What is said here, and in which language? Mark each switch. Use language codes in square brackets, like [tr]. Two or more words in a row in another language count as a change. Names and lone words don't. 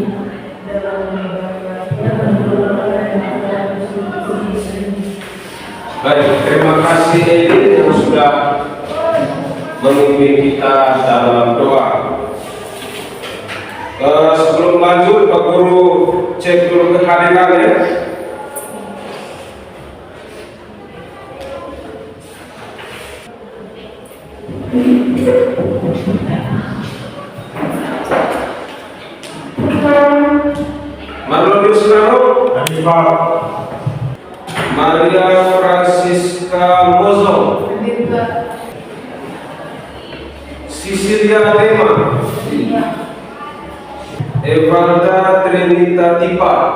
[id] Dalam nama Bapa dan Putra dan Roh Kudus. Baik, terima kasih Elin yang sudah memimpin kita dalam doa. Sebelum lanjut, Pak Guru cek dulu kehadirannya. Marlon Yusrano, Maria Francisca Mozo, Cecilia Lema, Evalda Trinita Tipa,